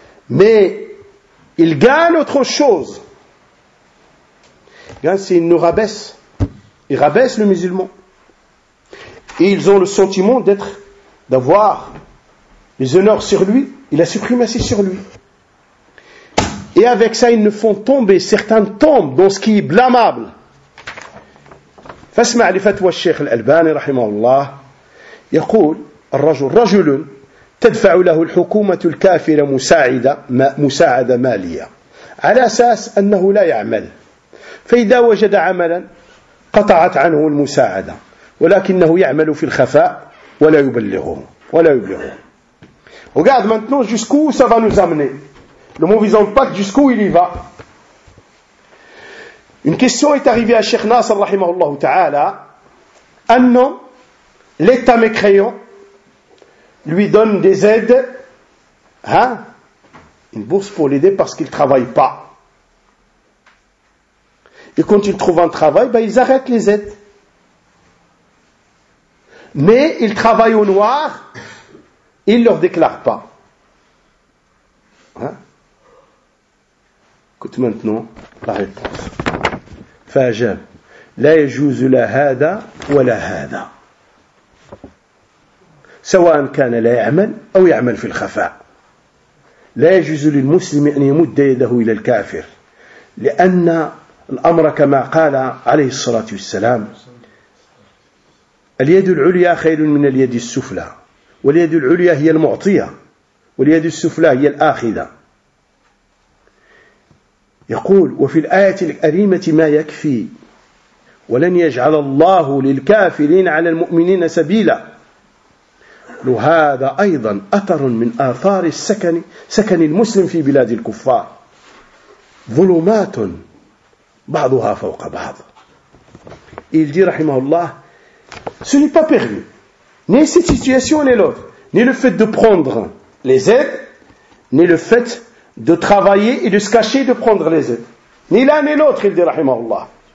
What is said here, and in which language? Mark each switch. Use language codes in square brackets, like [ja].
[fr] Mais ils gagnent autre chose. C'est ils nous rabaissent. Ils rabaissent le musulman. Et ils ont le sentiment d'être, d'avoir les honneurs sur lui et la suprématie sur lui. Et avec ça, ils nous font tomber, certains tombent dans ce qui est blâmable. [ar] فاسمع لفتوى الشيخ الألباني رحمه الله يقول الرجل رجل تدفع له الحكومة الكافرة مساعدة مالية على أساس أنه لا يعمل فإذا وجد عملا قطعت عنه المساعدة ولكنه يعمل في الخفاء ولا يبلغه ولا يبلغه. [fr] Regarde maintenant jusqu'où ça va nous amener. Le mauvais impact jusqu'où il y va. Une question est arrivée à Cheikh Nasser, rahimahullah ta'ala. Un homme, l'État mécréant, lui donne des aides, hein, une bourse pour l'aider parce qu'il ne travaille pas. Et quand il trouve un travail, ben ils arrêtent les aides. Mais il travaille au noir, il ne leur déclare pas. Hein? Écoute maintenant la réponse. [ar] فأجاب لا يجوز لا هذا ولا هذا سواء كان لا يعمل أو يعمل في الخفاء لا يجوز للمسلم أن يمد يده إلى الكافر لأن الأمر كما قال عليه الصلاة والسلام اليد العليا خير من اليد السفلى واليد العليا هي المعطية واليد السفلى هي الآخذة يقول وفي الآية الكريمة ما يكفي ولن يجعل الله للكافرين على المؤمنين سبيلا وهذا أيضا أثر من آثار سكن المسلم في بلاد الكفار ظلمات بعضها فوق بعض. [fr] Il dit [ar] رحمه الله [fr] ce n'est pas permis ni cette situation ni l'autre ni le fait de prendre les aides ni le fait de travailler et de se cacher de prendre les aides. Ni l'un ni l'autre, il dit, rahimahullah.